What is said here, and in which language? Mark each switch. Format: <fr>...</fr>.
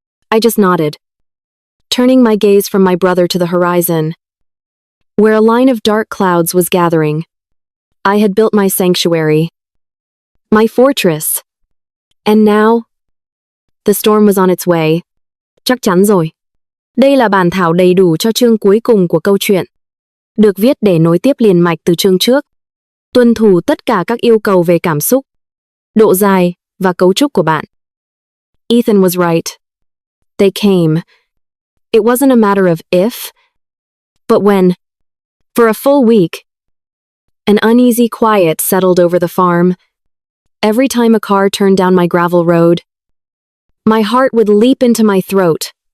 <en>I just nodded, turning my gaze from my brother to the horizon, where a line of dark clouds was gathering. I had built my sanctuary, my fortress. And now, the storm was on its way.</en> <vi>Chắc chắn rồi. Đây là bản thảo đầy đủ cho chương cuối cùng của câu chuyện. Được viết để nối tiếp liền mạch từ chương trước. Tuân thủ tất cả các yêu cầu về cảm xúc, độ dài và cấu trúc của bạn.</vi> <en>Ethan was right. They came. It wasn't a matter of if, but when. For a full week, an uneasy quiet settled over the farm. Every time a car turned down my gravel road, my heart would leap into my throat.</en>